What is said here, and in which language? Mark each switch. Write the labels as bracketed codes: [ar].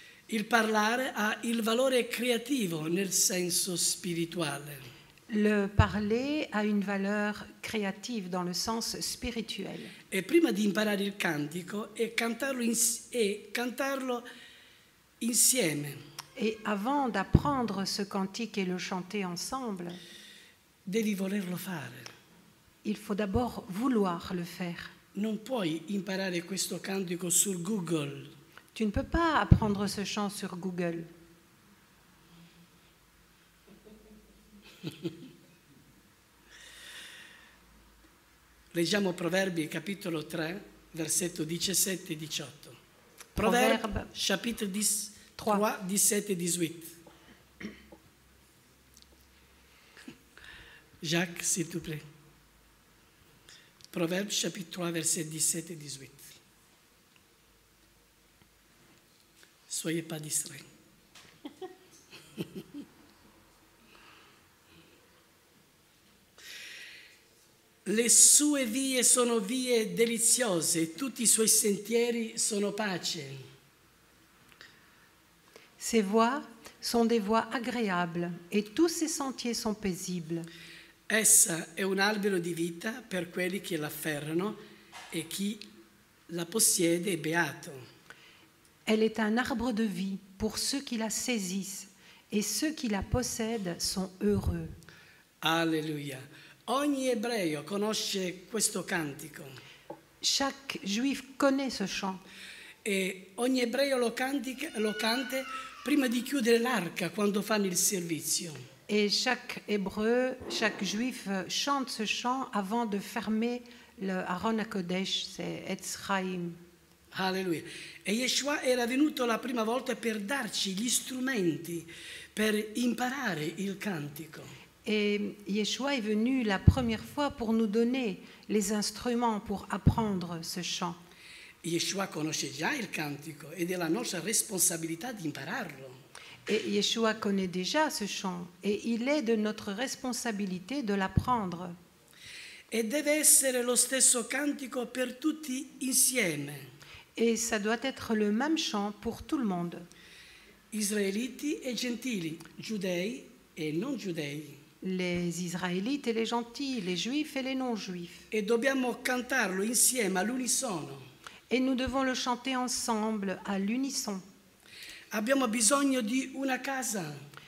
[it] Il parlare ha il valore creativo nel senso spirituale. [fr] Le parler a une valeur créative dans le sens spirituel. [it] E prima di imparare il cantico e cantarlo insieme. [fr] Et avant d'apprendre ce cantique et le chanter ensemble, [it] devi volerlo fare. [fr] Il faut d'abord vouloir le faire. [it] Non puoi imparare questo cantico su Google. [fr] Tu ne peux pas apprendre ce chant sur Google. [it] Leggiamo Proverbi capitolo 3, versetto 17 e 18. [fr] Proverbe chapitre 3, 17 et 18. Jacques, s'il te plaît. Proverbe chapitre 3, verset 17 et 18. Soyez pas distraits. [it] Le sue vie sono vie deliziose, tutti i suoi sentieri sono pace. [fr] Ses voies sont des voies agréables et tous ses sentiers sont paisibles. [it] Essa è un albero di vita per quelli che l'afferrano e chi la possiede è beato. [fr] Elle est un arbre de vie pour ceux qui la saisissent et ceux qui la possèdent sont heureux. Alleluia. [it] Ogni ebreo conosce questo cantico. [fr] Chaque juif connaît ce chant. [it] E ogni ebreo lo canta prima di chiudere l'arca quando fanno il servizio. [fr] Et chaque hébreu, chaque juif chante ce chant avant de fermer le Aron HaKodesh, c'est Etz Chaim. Alleluia. [it] E Yeshua era venuto la prima volta per darci gli strumenti per imparare il cantico. [fr] Et Yeshua est venu la première fois pour nous donner les instruments pour apprendre ce chant. [it] Yeshua conosce già il cantico ed è la nostra responsabilità di impararlo. [fr] Et Yeshua connaît déjà ce chant et il est de notre responsabilité de l'apprendre. [it] E deve essere lo stesso cantico per tutti insieme. [fr] Et ça doit être le même chant pour tout le monde. [it] Israeliti e gentili, giudei e non giudei. [fr] Les Israélites et les gentils, les Juifs et les non-Juifs. [it] E dobbiamo cantarlo insieme all'unisono. [fr] Et nous devons le chanter ensemble, à l'unisson. [it] Abbiamo bisogno di una casa,